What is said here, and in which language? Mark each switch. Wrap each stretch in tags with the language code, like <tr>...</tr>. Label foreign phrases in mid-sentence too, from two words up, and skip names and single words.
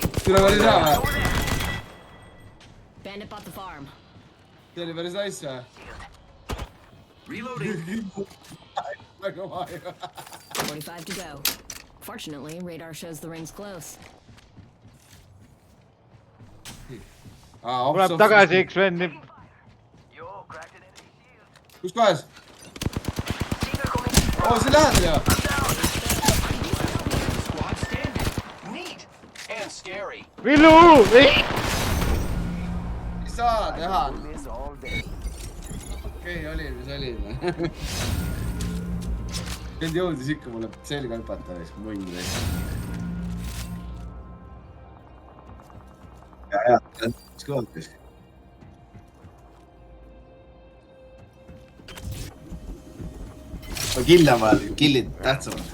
<et>Türa päris hea või?</et> <en>over there. Bandit bought the farm.</en> <et>See oli päris nice või?</et> <en>Reloading.</en> <et>Väga vaja.</et> <en>45 to go. Fortunately, radar shows the ring's close.</en> <et>Tuleb tagasi X-vend.</et> <en>Yo, cracked an enemy shield.</en> <et>Kus kohas?</et> <en>Teamer coming.</en> <et>Oo, siin lähedal ju.</et> <en>I'm down. Squad standing. Neat and scary.</en> <et>Villu! Ei saa teha.</et> <en>This all day.</en> <et>Okei, oli, mis oli. Vend jõudis ikka mulle selga hüpata, siis munn või. Ja, mis kõvatis. Ma killan vahel, killid tähtsamad.</et>